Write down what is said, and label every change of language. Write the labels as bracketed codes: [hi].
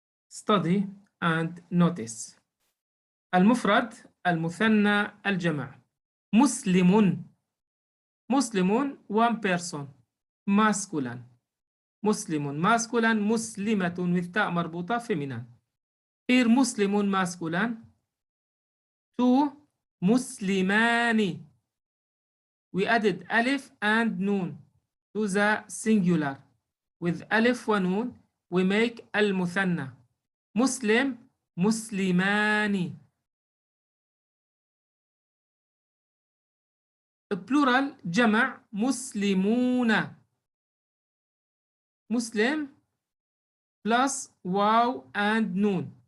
[en] Study and notice. [ar] المفرد، المثنى، الجمع. مسلم. [en] مسلم one person masculine. مسلم masculine. مسلمة with [ar] تاء مربوطة [en] feminine. Here مسلم masculine. Two مسلمان. We added alif and noon to the singular. With alif ونون we make المثنى. [ar] مسلم مسلمان. plural جمع مسلمون. [en] مسلم plus واو and noon.